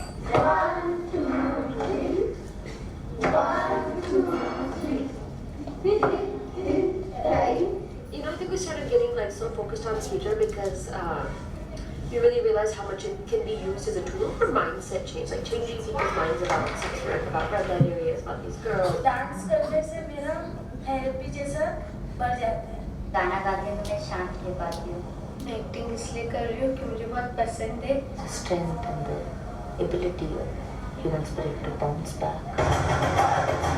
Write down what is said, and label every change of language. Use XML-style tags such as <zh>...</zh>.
<en>One, two, three. One, two, three. You know, I think we started getting like so focused on theater because we really realized how much it can be used as a tool for mindset change, like changing people's minds about sex work, about red light areas, about these girls.</en> <hi>Dance करने से मेरा therapy जैसा बढ़ जाता है. गाना गा के मैं शांत हो पाती हूँ. मैं एक्टिंग इसलिए कर रही हूँ कि मुझे बहुत पसंद है.</hi> <en>Strength and the ability of human spirit to bounce back.</en>